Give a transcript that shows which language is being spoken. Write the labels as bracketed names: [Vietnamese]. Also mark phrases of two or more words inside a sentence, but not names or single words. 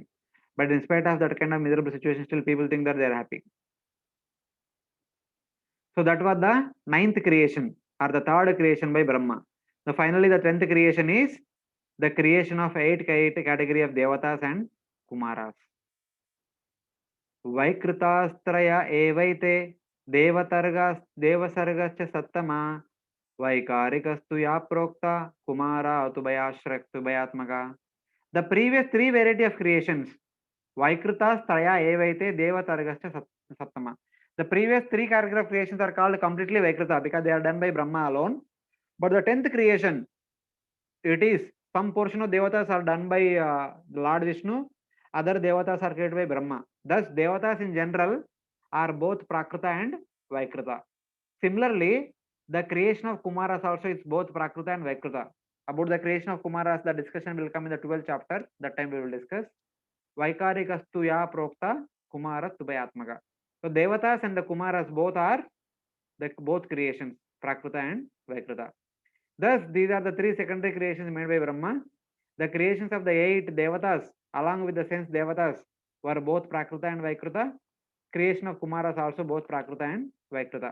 [English] But in spite of that kind of miserable situation, still people think that they are happy. So that was the 9th creation or the 3rd creation by Brahma. So finally the 10th creation is the creation of 8 category of Devatas and Kumaras. [Sanskrit] वैकृतास्त्रय एवैते देवसर्गश्च सत्तम वैकारिकस्तु य प्रोक्ता कुमारा तूभयात्मका. [English] The previous 3 variety of creations, [Sanskrit] वैकृतास्त्रय एवैते देवसर्गश्च सत्तम. [English] The previous 3 category of creations are called completely Vaikrita because they are done by Brahma alone. But the 10th creation, it is some portion of Devatas are done by Lord Vishnu, other Devatas are created by Brahma. Thus, Devatas in general are both Prakrita and Vaikrita. Similarly, the creation of Kumaras also is both Prakrita and Vaikrita. About the creation of Kumaras, the discussion will come in the 12th chapter. That time we will discuss. [Sanskrit] वैकारिकस्तु य प्रोक्ता कुमारा तूभयात्मका. [English] So, Devatas and the Kumaras both are the both creations, Prakrita and Vaikrita. Thus, these are the three secondary creations made by Brahma. The creations of the 8 devatas, along with the sense devatas, were both Prakruta and Vaikruta. Creation of Kumaras also both Prakruta and Vaikruta.